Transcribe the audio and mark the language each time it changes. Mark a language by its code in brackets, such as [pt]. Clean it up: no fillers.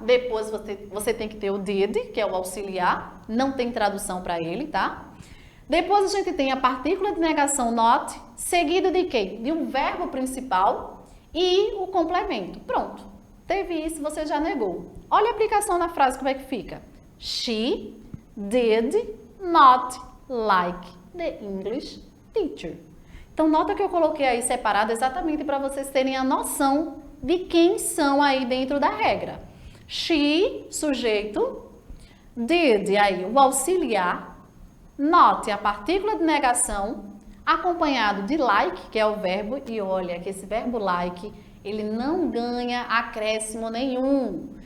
[pt] Depois você tem que ter o did, que é o auxiliar, não tem tradução para ele, tá? Depois a gente tem a partícula de negação not, seguido de quê? De um verbo principal e o complemento. Pronto. Teve isso, você já negou. Olha a aplicação na frase, como é que fica. [en] She did not like the English teacher. [pt] Então, nota que eu coloquei aí separado exatamente para vocês terem a noção de quem são aí dentro da regra. She, sujeito, did, aí o auxiliar, not, a partícula de negação, acompanhado de like, que é o verbo, e olha que esse verbo like, ele não ganha acréscimo nenhum.